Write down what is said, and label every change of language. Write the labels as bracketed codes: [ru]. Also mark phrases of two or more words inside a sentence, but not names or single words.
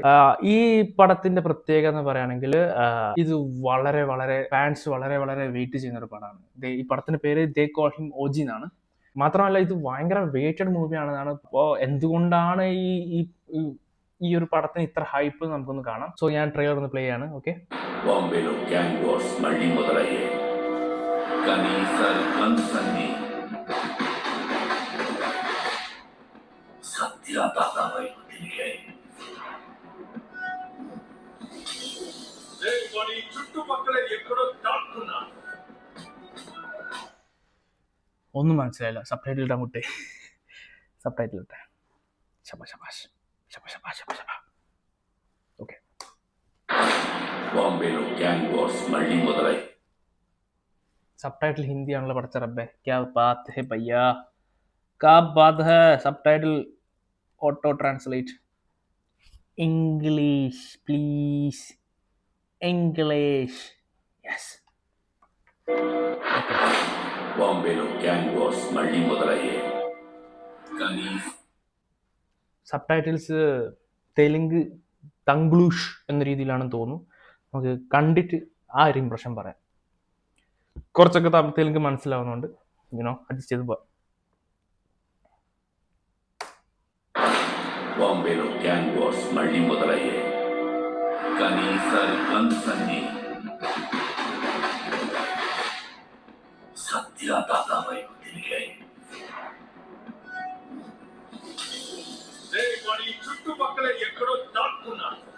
[ml] ഈ പടത്തിന്റെ പ്രത്യേകത എന്ന് പറയുകയാണെങ്കിൽ ഇത് വളരെ വളരെ ഫാൻസ് വളരെ വളരെ വെയിറ്റ് ചെയ്യുന്ന ഒരു പടമാണ്. ഈ പടത്തിന്റെ പേര് ദേ കോൾ ഹിം ഓജി എന്നാണ്. മാത്രമല്ല ഇത് ഭയങ്കര വെയിറ്റഡ് മൂവിയാണെന്നാണ്. അപ്പോൾ എന്തുകൊണ്ടാണ് ഈ ഈ ഒരു പടത്തിന് ഇത്ര ഹൈപ്പ് നമുക്കൊന്ന് കാണാം. സോ ഞാൻ ട്രെയിലർ ഒന്ന് പ്ലേ ആണ്. ഓക്കെ. [te] బాంబేలో గ్యాంగ్ వార్స్ మళ్లీ మొదలయ్యాయి. కానీ ఈసారి గన్స్ అన్ని సత్యదాత వైపు తిరిగాయి. చుట్టుపక్కల ఎక్కడో దాక్కున్నా. [ml] ഒന്നും മനസ്സിലായില്ല. സബ് ടൈറ്റിൽ ഇടാൻ മുട്ടേ. സബ് ടൈറ്റിൽ ഇട്ടെ. ശബാഷ്. ഓക്കെ. బాంబేలో గ్యాంగ్ వార్స్ మళ్లీ మొదలయ్యాయి. സബ് ടൈറ്റിൽ ഹിന്ദി ആണല്ലോ പഠിച്ച റബ്ബേ. [hi] क्या बात है भैया, क्या बात है. [en] Subtitle auto translate. English please, English. Yes. [te] బాంబేలో గ్యాంగ్ వార్స్ మళ్లీ మొదలయ్యాయి. కానీ [ml] സബ് ടൈറ്റിൽസ് തെലുങ്ക്, തംഗ്ലൂഷ് എന്ന രീതിയിലാണെന്ന് തോന്നുന്നു. നമുക്ക് കണ്ടിട്ട് ആ ഒരു ഇംപ്രഷൻ പറയാം. കുറച്ചൊക്കെ തെലുങ്ക് മനസ്സിലാവുന്നുണ്ട്. അഡ്ജസ്റ്റ് ചെയ്ത് പോവാം. [te] బాంబేలో గ్యాంగ్ వార్స్ మళ్లీ మొదలయ్యాయి. కానీ ఈసారి గన్స్ అన్ని సత్యదాత వైపు తిరిగాయి. చుట్టుపక్కల ఎక్కడో దాక్కున్నా.